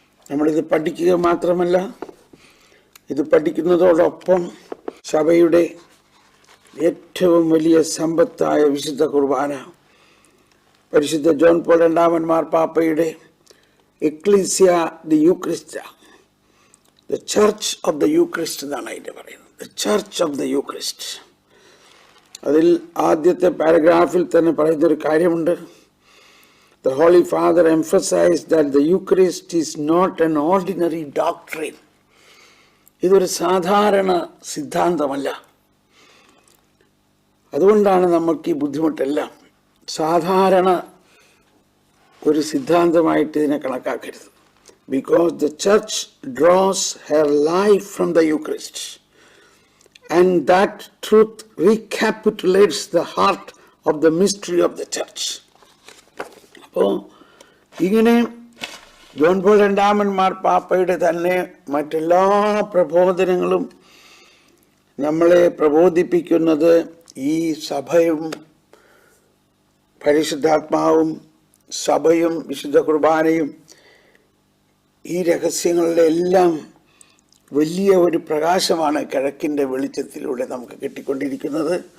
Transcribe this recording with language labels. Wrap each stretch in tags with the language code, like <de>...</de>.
<ml>നമ്മളിത് പഠിക്കുക മാത്രമല്ല, ഇത് പഠിക്കുന്നതോടൊപ്പം സഭയുടെ ഏറ്റവും വലിയ സമ്പത്തായ വിശുദ്ധ കുർബാന, പരിശുദ്ധ ജോൺ പോൾ രണ്ടാമൻ മാർപ്പാപ്പയുടെ ecclesia the യൂക്രിസ്റ്റ, the church of the Eucharist എന്നാണ് അതിൻ്റെ പറയുന്നത്. The church of the Eucharist. അതിൽ ആദ്യത്തെ പാരഗ്രാഫിൽ തന്നെ പറയുന്നൊരു കാര്യമുണ്ട്.</ml> <en>The Holy Father emphasized that the Eucharist is not an ordinary doctrine.</en> <ml>ഇതൊരു സാധാരണ സിദ്ധാന്തമല്ല. അതുകൊണ്ടാണ് നമുക്ക് ഈ ബുദ്ധിമുട്ടെല്ലാം. സാധാരണ ഒരു സിദ്ധാന്തമായിട്ട് ഇതിനെ കണക്കാക്കരുത്.</ml> <en>Because the church draws her life from the Eucharist, and that truth recapitulates the heart of the mystery of the church.</en> <ml>അപ്പോൾ ഇങ്ങനെ ജോൺ പോൾ രണ്ടാമൻ മാർപ്പാപ്പയുടെ തന്നെ മറ്റെല്ലാ പ്രബോധനങ്ങളും നമ്മളെ പ്രബോധിപ്പിക്കുന്നത് ഈ സഭയും പരിശുദ്ധാത്മാവും സഭയും വിശുദ്ധ കുർബാനയും ഈ രഹസ്യങ്ങളുടെ എല്ലാം വലിയ ഒരു പ്രകാശമാണ് കിഴക്കിൻ്റെ വെളിച്ചത്തിലൂടെ നമുക്ക് കിട്ടിക്കൊണ്ടിരിക്കുന്നത്.</ml>